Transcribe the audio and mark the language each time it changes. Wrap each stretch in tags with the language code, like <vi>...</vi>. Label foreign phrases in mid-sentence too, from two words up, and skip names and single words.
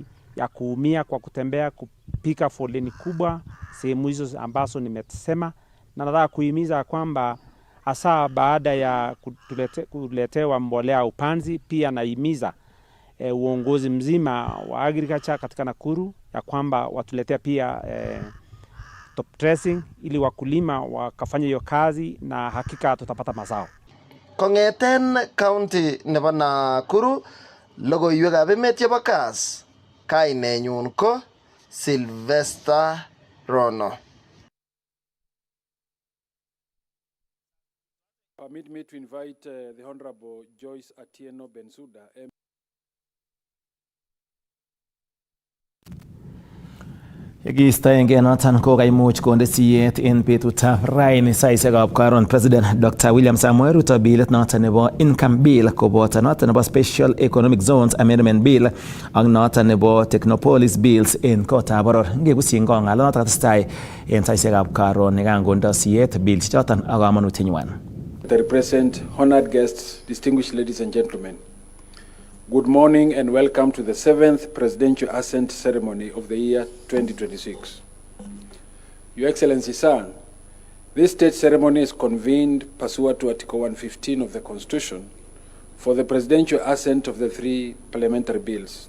<sw>ya kuumia kwa kutembea kupika foleni kubwa sehemu hizo ambazo nimesema, na nataka kuhimiza kwamba hasa baada ya kuletewa mbolea upanzi, pia naimiza uongozi mzima wa agriculture katika Nakuru ya kwamba watuletea pia</sw> <en>top dressing</en> <sw>ili wakulima wakafanya hiyo kazi na hakika tutapata mazao.</sw> <kln>Kongeten county nebo Nakuru, logoiwekab emet chebo Kass, kainenyun ko Sylvester Rono.</kln> <en>Permit me to invite the Honorable Joyce Atieno Bensuda.</en> <kln>Yekiistoengei noton kokaimuch konde siyet en betutab raini saisiekab karon President Dr. William Samoei Ruto bilit noton nebo Income Bill koboto noton nebo Special Economic Zones Amendment Bill ak noton nebo Technopolis Bills en kotab boror. Ngekusyin kong'ala noton katestai en saisiekab karon nekangondo siyet bill choton ak kamanutienywan.</kln> <en>The present, honored guests, distinguished ladies and gentlemen, good morning and welcome to the 7th Presidential Assent Ceremony of the year 2026. Your Excellency, sir, this state ceremony is convened pursuant to Article 115 of the Constitution for the presidential assent of the 3 parliamentary bills.</en>